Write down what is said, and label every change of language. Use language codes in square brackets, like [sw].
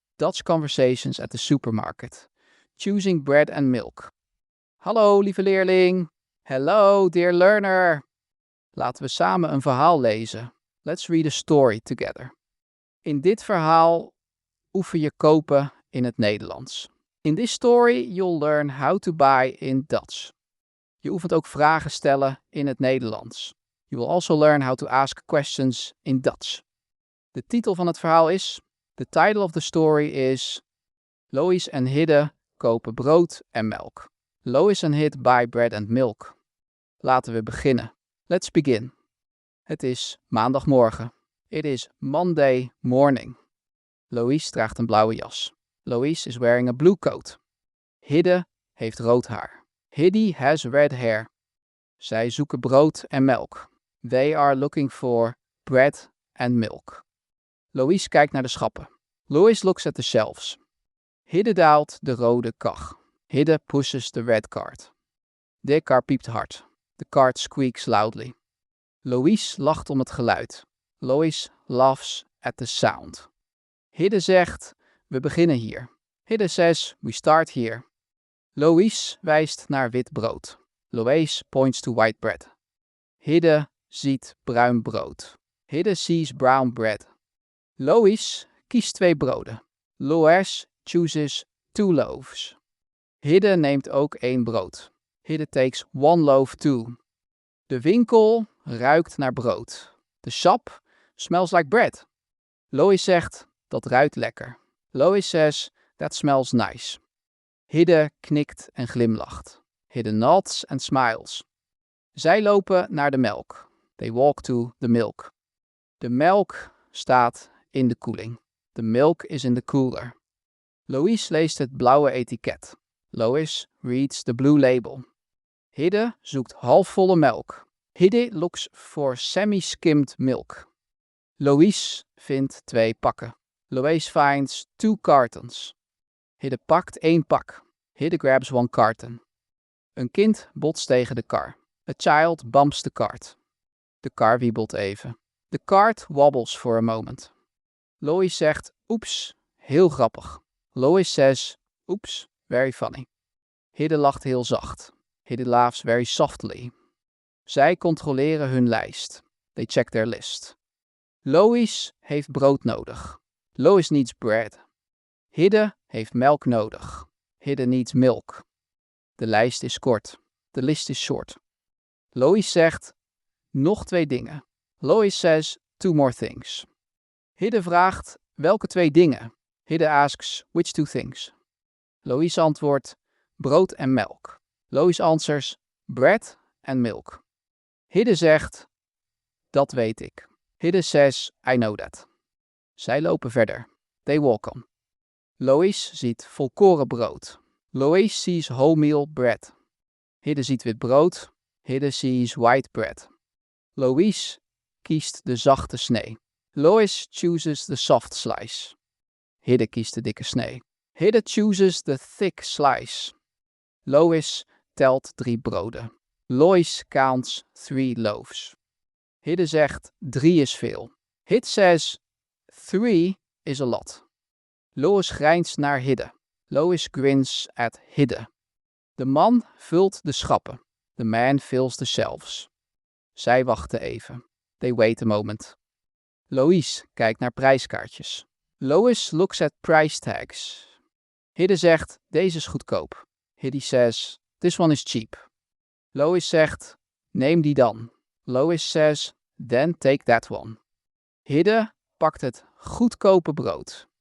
[en] Dutch conversations at the supermarket. Choosing bread and milk. [nl] Hallo, lieve leerling. [en] Hello, dear learner. [nl] Laten we samen een verhaal lezen. [en] Let's read a story together. [nl] In dit verhaal oefen je kopen in het Nederlands. [en] In this story, you'll learn how to buy in Dutch. [nl] Je oefent ook vragen stellen in het Nederlands. [en] You will also learn how to ask questions in Dutch. [nl] De titel van het verhaal is... [en] The title of the story is... [nl] Lois en Hidde kopen brood en melk. [en] Lois en Hidde buy bread and milk. [nl] Laten we beginnen. [en] Let's begin. [nl] Het is maandagmorgen. [en] It is Monday morning. [nl] Lois draagt een blauwe jas. [en] Lois is wearing a blue coat. [nl] Hidde heeft rood haar. [en] Hidde has red hair. [nl] Zij zoeken brood en melk. [en] They are looking for bread and milk. [nl] Lois kijkt naar de schappen. [en] Lois looks at the shelves. [nl] Hidde daalt de rode kar. [en] Hidde pushes the red cart. [nl] De kar piept hard. [en] The cart squeaks loudly. [nl] Lois lacht om het geluid. [en] Lois laughs at the sound. [nl] Hidde zegt, we beginnen hier. [en] Hidde says, we start here. [nl] Lois wijst naar wit brood. [en] Lois points to white bread. [nl] Hidde ziet bruin brood. [en] Hidde sees brown bread. [nl] Lois kiest 2 broden. [en] Lois chooses 2 loaves. [nl] Hidde neemt ook 1 brood. [en] Hidde takes 1 loaf too. [nl] De winkel ruikt naar brood. [en] The shop smells like bread. [nl] Lois zegt, dat ruikt lekker. [en] Lois says, that smells nice. [nl] Hidde knikt en glimlacht. [en] Hidde nods and smiles. [nl] Zij lopen naar de melk. [en] They walk to the milk. [nl] De melk staat in de koeling. [en] The milk is in the cooler. [nl] Lois leest het blauwe etiket. [en] Lois reads the blue label. [nl] Hidde zoekt halfvolle melk. [en] Hidde looks for semi-skimmed milk. [nl] Lois vindt 2 pakken. [en] Lois finds 2 cartons. [nl] Hidde pakt 1 pak. [en] Hidde grabs 1 carton. [nl] Een kind botst tegen de kar. [en] A child bumps the cart. [nl] De kar wiebelt even. [en] The cart wobbles for a moment. [nl] Lois zegt, oeps, heel grappig. [en] Lois says, oeps, very funny. [nl] Hidde lacht heel zacht. [en] Hidde laughs very softly. [nl] Zij controleren hun lijst. [en] They check their list. [nl] Lois heeft brood nodig. [en] Lois needs bread. [nl] Hidde heeft melk nodig. [en] Hidde needs milk. [nl] De lijst is kort. [en] The list is short. [nl] Lois zegt, nog 2 dingen. [en] Lois says, 2 more things. [nl] Hidde vraagt, welke 2 dingen? [en] Hidde asks, which 2 things? [nl] Lois antwoordt, brood en melk. [en] Lois answers, bread and milk. [nl] Hidde zegt, dat weet ik. [en] Hidde says, I know that. [nl] Zij lopen verder. [en] They walk on. [nl] Lois ziet volkoren brood. [en] Lois sees wholemeal bread. [nl] Hidde ziet wit brood. [en] Hidde sees white bread. [nl] Lois kiest de zachte snee. [en] Lois chooses the soft slice. [nl] Hidde kiest de dikke snee. [en] Hidde chooses the thick slice. [nl] Lois telt 3 broden. [en] Lois counts 3 loaves. [nl] Hidde zegt 3 is veel. [en] Hidde says 3 is a lot. [nl] Lois grijnst naar Hidde. [en] Lois grins at Hidde. [nl] De man vult de schappen. [en] The man fills the shelves. [nl] Zij wachten even. [en] They wait a moment. [nl] Lois kijkt naar prijskaartjes. [en] Lois looks at price tags. [nl] Hidde zegt, deze is goedkoop. [en] Hidde says, this one is cheap. [nl] Lois zegt, neem die dan. [en] Lois says, then take that one. [nl] Hidde pakt het goedkope brood.